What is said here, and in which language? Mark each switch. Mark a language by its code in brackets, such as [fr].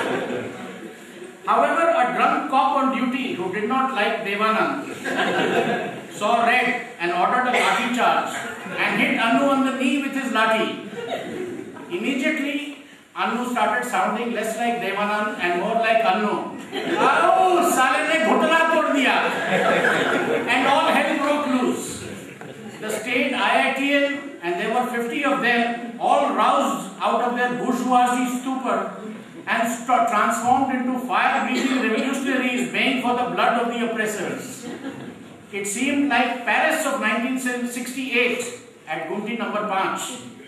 [en] However, a drunk cop on duty who did not like Devanand saw red and ordered a lathi charge and hit Anu on the knee with his lathi. Immediately, Anu started sounding less like Devanand and more like Anu. [hi] Oh, साले ने घुटना तोड़ दिया. [en] And all hell broke loose. The state IITL, and there were 50 of them, all roused out of their bourgeoisie stupor and transformed into fire-breathing revolutionaries baying for the blood of the oppressors. It seemed like Paris of 1968 at Gumti number 5.